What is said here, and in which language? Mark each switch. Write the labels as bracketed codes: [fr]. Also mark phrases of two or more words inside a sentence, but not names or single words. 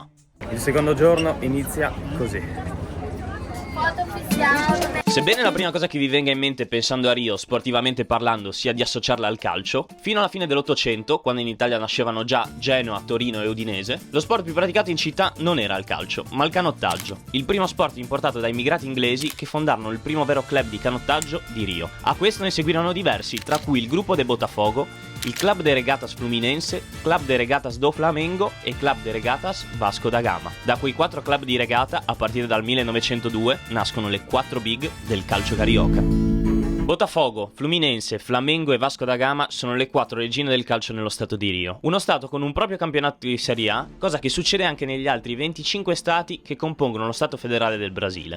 [it] Il secondo giorno inizia così. Sebbene la prima cosa che vi venga in mente pensando a Rio, sportivamente parlando, sia di associarla al calcio, fino alla fine dell'Ottocento, quando in Italia nascevano già Genoa, Torino e Udinese, lo sport più praticato in città non era il calcio, ma il canottaggio, il primo sport importato dai immigrati inglesi che fondarono il primo vero club di canottaggio di Rio. A questo ne seguirono diversi, tra cui il gruppo de Botafogo, il Club de Regatas Fluminense, Club de Regatas do Flamengo e Club de Regatas Vasco da Gama. Da quei 4 club di regata, a partire dal 1902, nascono le 4 big del calcio carioca. Botafogo, Fluminense, Flamengo e Vasco da Gama sono le 4 regine del calcio nello stato di Rio. Uno stato con un proprio campionato di Serie A, cosa che succede anche negli altri 25 stati che compongono lo stato federale del Brasile.